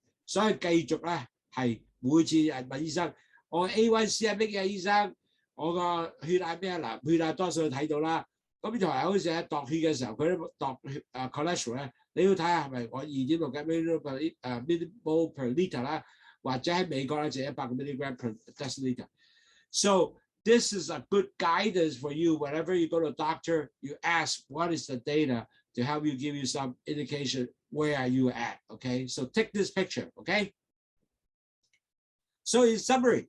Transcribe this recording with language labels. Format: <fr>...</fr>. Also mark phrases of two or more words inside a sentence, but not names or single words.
<yue>所以繼續咧係每次問醫生，我 A1C 係乜嘢醫生？我個血壓咩啊？嗱，血壓多數睇到啦。咁同埋好似喺度血嘅時候，佢都度cholesterol 咧，你要睇下係咪我</yue> <en>2.6 millimole per liter</en> <yue>啦，或者喺美國咧就</yue> <en>100 milligram per deciliter。 So this is a good guidance for you. Whenever you go to a doctor, you ask what is the data to help you give you some indication where are you at. Okay, so take this picture. Okay. So in summary.</en>